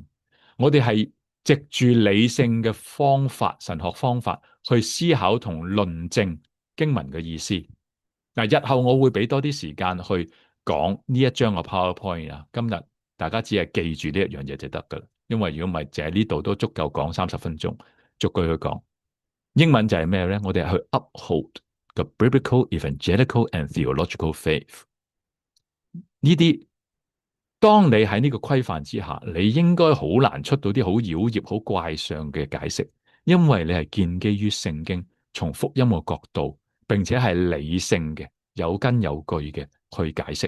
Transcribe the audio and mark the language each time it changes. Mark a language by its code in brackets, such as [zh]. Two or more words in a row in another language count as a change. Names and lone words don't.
[yue] 我哋係藉住理性嘅方法、神學方法去思考同論證經文嘅意思。嗱，日後我會俾多啲時間去講呢一章嘅 PowerPoint 啊。今日大家只係記住呢一樣嘢就得噶啦，因為如果唔係，淨係呢度都足夠講30分鐘，逐句去講。英文就係咩咧？我哋係去 [en] uphold the biblical, evangelical and theological faith。 [yue] 呢啲當你喺呢個規範之下，你應該好難出到啲好妖孽、好怪相嘅解釋，因為你係建基於聖經，從福音嘅角度，並且係理性嘅、有根有據嘅去解釋。